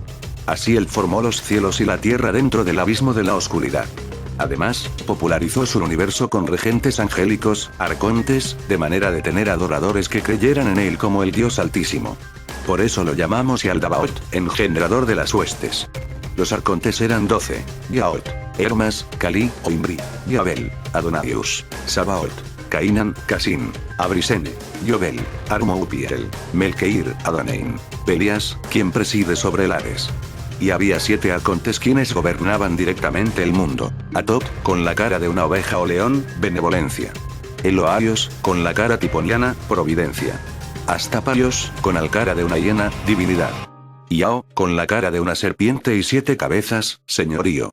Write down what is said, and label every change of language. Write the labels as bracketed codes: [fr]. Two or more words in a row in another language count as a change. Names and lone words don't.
[es] Así él formó los cielos y la tierra dentro del abismo de la oscuridad. Además, popularizó su universo con regentes angélicos, arcontes, de manera de tener adoradores que creyeran en él como el Dios Altísimo. Por eso lo llamamos Yaldabaoth, engendrador de las huestes. Los arcontes eran 12, Yaot, Hermas, Cali, Oimri, Yabel, Adonaius, Sabaoth, Cainan, Casin, Abrisene, Yobel, Armoupiel, Melkeir, Adonein, Pelias, quien preside sobre el Hades. Y había 7 arcontes quienes gobernaban directamente el mundo. Atot, con la cara de una oveja o león, benevolencia. Eloaios, con la cara tiponiana, providencia. Astapaios, con la cara de una hiena, divinidad. Iao, con la cara de una serpiente y 7 cabezas, señorío.